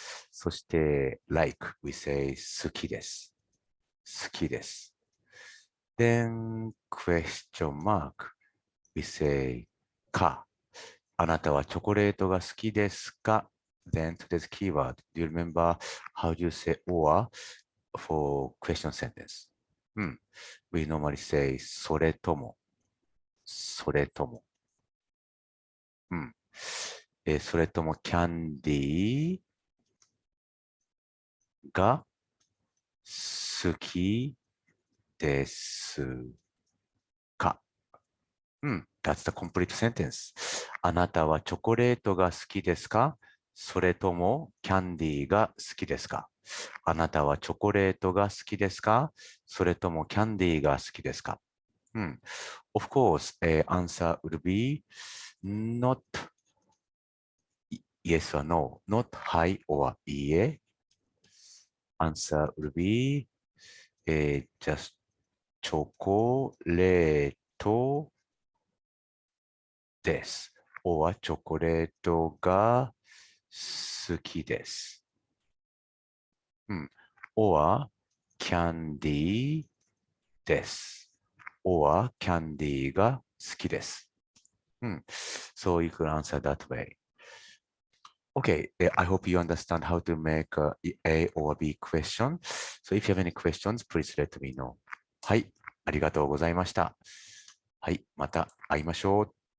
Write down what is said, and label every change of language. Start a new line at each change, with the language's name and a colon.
Japanese: そして、
English: like, we say 好きです。
Japanese: 好きです。
English: Then question mark, we say か。
Japanese: あなたはチョコレートが好きですか？
English: Then today's keyword, do you remember how do you say or for question sentence? We normally say それとも。
Japanese: それとも。それともキャンディーが好きですか？
English: That's the complete sentence.
Japanese: あなたはチョコレートが好きですか？それともキャンディーが好きですか？あなたはチョコレートが好きですか？それともキャンディーが好きですか？
English: Of course, answer would be not yes or no, not hi or いいえ。 Answer would be just
Japanese: チョコレートです。 or チョコレートが好きです。 or キャンディーです。 or キャンディーが好きです。
English: So you can answer that way. Okay, I hope you understand how to make A or B question. So if you have any questions, please let me know.
Japanese: はい、ありがとうございました。はい、また会いましょう。